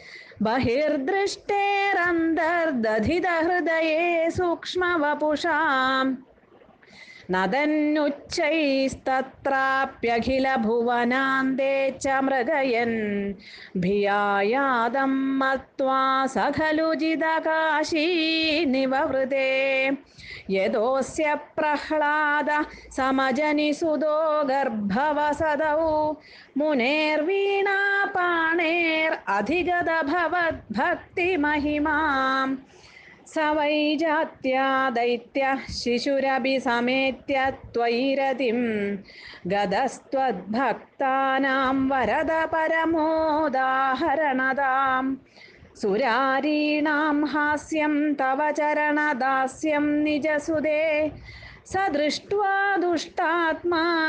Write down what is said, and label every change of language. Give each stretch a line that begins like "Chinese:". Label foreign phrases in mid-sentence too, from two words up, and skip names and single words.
Sanskrit: ബഹിർദൃഷ്ടേരന്തർദധിതഹൃദയേ സൂക്ഷ്മവപുഷാം നദന്നുച്ചൈസ്തത്രാപ്യഖിലഭുവനാന്തേ ച മൃഗയൻ ഭിയായാദം മത്വാ സ ഖലു ജിതകാശീ നിവവൃതേ യദോസ്യ പ്രഹ്ലാദ സമജനിസുതോ ഗർഭവസദൗ മുനേർവീണാപാണേർ അധിഗത ഭവദ്ഭക്തിമഹിമാം स वै जात्या दैत्यः शिशुरभिसमेत्य त्वयिरतिं गदस्त्वद्भक्तानां वरद परमोदाहरणदां सुरारीणां हास्यं तव चरणदास्यं निजसुदे स दृष्ट्वा दुष्टात्मा